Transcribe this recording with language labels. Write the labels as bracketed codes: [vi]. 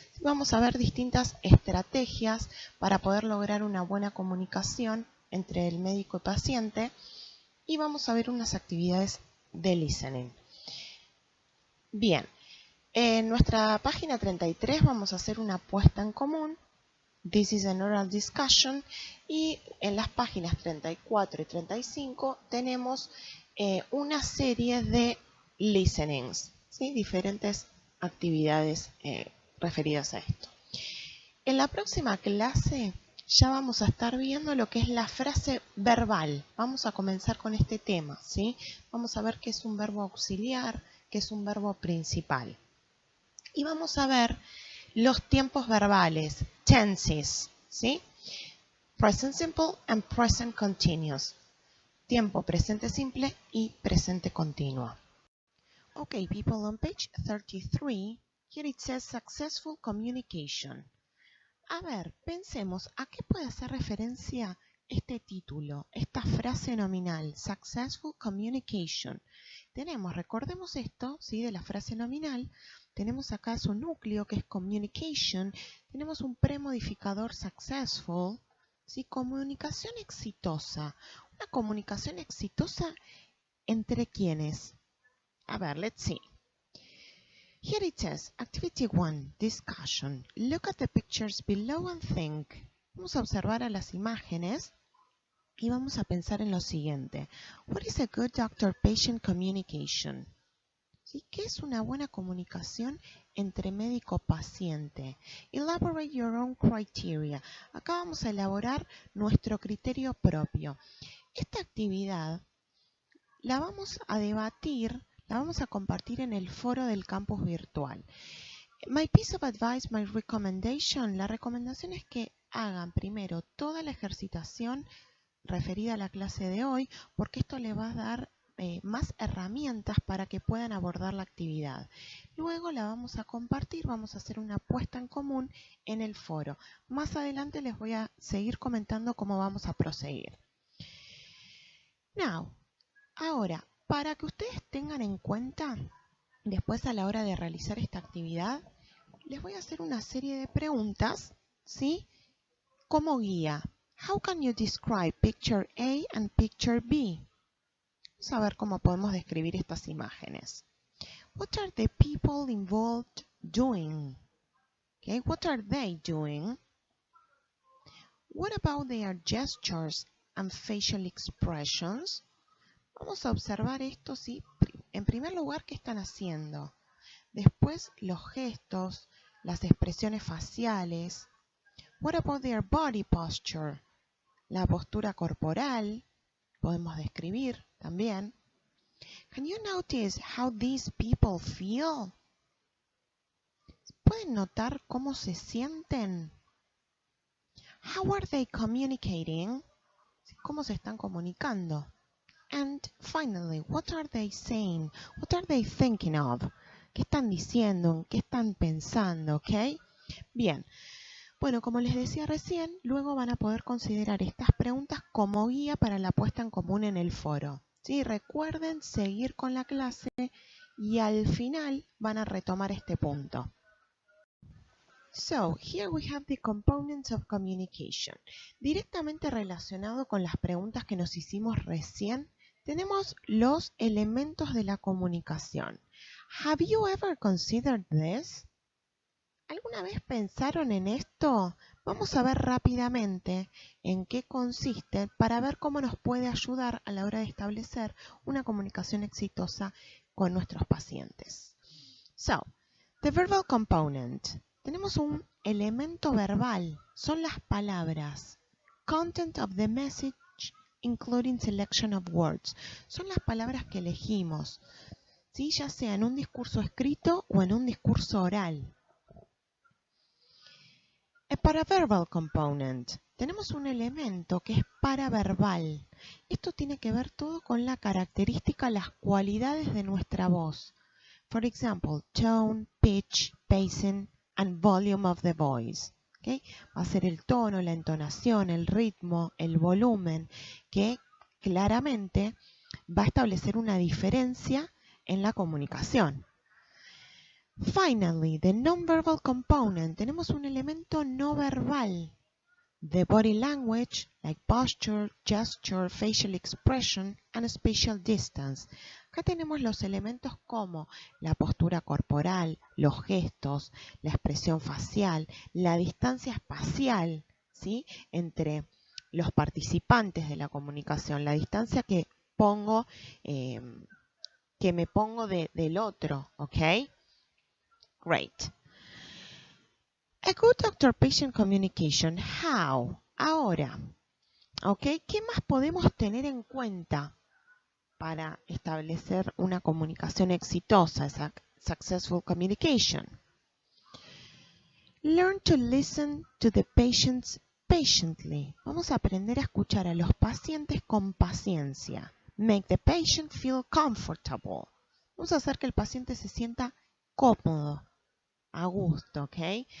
[es] Vamos a ver distintas estrategias para poder lograr una buena comunicación entre el médico y paciente, y vamos a ver unas actividades de listening. Bien, en nuestra página 33 vamos a hacer una puesta en común. [en] This is an oral discussion. [es] Y en las páginas 34 y 35 tenemos una serie de listenings, ¿sí?, diferentes actividades referidas a esto. En la próxima clase ya vamos a estar viendo lo que es la frase verbal. Vamos a comenzar con este tema, ¿sí? Vamos a ver qué es un verbo auxiliar, qué es un verbo principal. Y vamos a ver los tiempos verbales, tenses, ¿sí? [en] Present simple and present continuous. [es] Tiempo presente simple y presente continuo. [en] Okay, people, on page 33, here it says successful communication. [es] A ver, pensemos, ¿a qué puede hacer referencia este título, esta frase nominal, successful communication? Recordemos esto, ¿sí?, de la frase nominal. Tenemos acá su núcleo, que es communication. Tenemos un premodificador successful, ¿sí?, comunicación exitosa. ¿Una comunicación exitosa entre quiénes? [en] A ver, let's see. Here it says, Activity 1, Discussion. Look at the pictures below and think. [es] Vamos a observar a las imágenes y vamos a pensar en lo siguiente. [en] What is a good doctor-patient communication? [es] ¿Sí? ¿Qué es una buena comunicación entre médico-paciente? [en] Elaborate your own criteria. [es] Acá vamos a elaborar nuestro criterio propio. Esta actividad la vamos a debatir, la vamos a compartir en el foro del campus virtual. [en] My piece of advice, my recommendation, [es] la recomendación es que hagan primero toda la ejercitación referida a la clase de hoy, porque esto le va a dar más herramientas para que puedan abordar la actividad. Luego la vamos a compartir, vamos a hacer una puesta en común en el foro. Más adelante les voy a seguir comentando cómo vamos a proseguir. Now, ahora, para que ustedes tengan en cuenta, después a la hora de realizar esta actividad, les voy a hacer una serie de preguntas, ¿sí?, como guía. [en] How can you describe picture A and picture B? [es] Vamos a ver cómo podemos describir estas imágenes. [en] What are the people involved doing? Okay, what are they doing? What about their gestures and facial expressions? [es] Vamos a observar esto, ¿sí? En primer lugar, ¿qué están haciendo? Después, los gestos, las expresiones faciales. [en] What about their body posture? [es] La postura corporal, podemos describir también. [en] Can you notice how these people feel? [es] ¿Pueden notar cómo se sienten? [en] How are they communicating? [es] ¿Cómo se están comunicando? [en] And finally, what are they saying? What are they thinking of? [es] ¿Qué están diciendo? ¿Qué están pensando? ¿Ok? Bien. Bueno, como les decía recién, luego van a poder considerar estas preguntas como guía para la puesta en común en el foro. ¿Sí? Recuerden seguir con la clase y al final van a retomar este punto. [en] So, here we have the components of communication. [es] Directamente relacionado con las preguntas que nos hicimos recién, tenemos los elementos de la comunicación. [en] Have you ever considered this? [es] ¿Alguna vez pensaron en esto? Vamos a ver rápidamente en qué consiste para ver cómo nos puede ayudar a la hora de establecer una comunicación exitosa con nuestros pacientes. [en] So, the verbal component. [es] Tenemos un elemento verbal, son las palabras. [en] Content of the message, including selection of words. [es] Son las palabras que elegimos, ¿sí?, ya sea en un discurso escrito o en un discurso oral. [en] A paraverbal component. [es] Tenemos un elemento que es paraverbal. Esto tiene que ver todo con la característica, las cualidades de nuestra voz. [en] For example, tone, pitch, pacing, and volume of the voice. [es] ¿Okay? Va a ser el tono, la entonación, el ritmo, el volumen, que claramente va a establecer una diferencia en la comunicación. [en] Finally, the nonverbal component. [es] Tenemos un elemento no verbal. [en] The body language, like posture, gesture, facial expression, and spatial distance. [es] Acá tenemos los elementos como la postura corporal, los gestos, la expresión facial, la distancia espacial, ¿sí? Entre los participantes de la comunicación, la distancia que pongo, me pongo del otro, ¿ok? [en] Great. A good doctor-patient communication. How? [es] Ahora, ¿ok? ¿Qué más podemos tener en cuenta para establecer una comunicación exitosa, esa successful communication? [en] Learn to listen to the patients patiently. [es] Vamos a aprender a escuchar a los pacientes con paciencia. [en] Make the patient feel comfortable. [es] Vamos a hacer que el paciente se sienta cómodo, a gusto, ¿ok?